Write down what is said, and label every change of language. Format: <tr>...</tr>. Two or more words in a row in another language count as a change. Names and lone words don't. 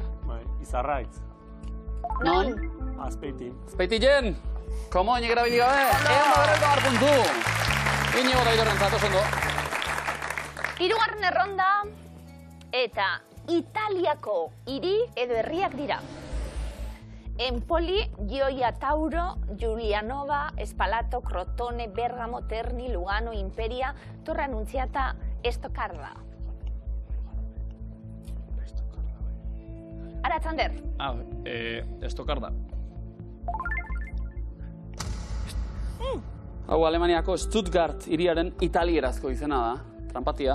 <eu>Bai, Izarraitz. Non? Azpeitin. Azpeitilen. Komoinik erabili gabe. Puntu. Iñigo eta Aitorren zatoz ondo. Hirugarren erronda eta Italiako hiri edo herriak dira. Empoli, Gioia Tauro, Giulianova, Spalato, Crotone, Bergamo, Terni, Lugano, Imperia, Torre Annunziata, Estoccarda. Aratzander. Estoccarda. Hau Alemaniako Stuttgart hiriaren italierazko izena da. Trampatia.</eu>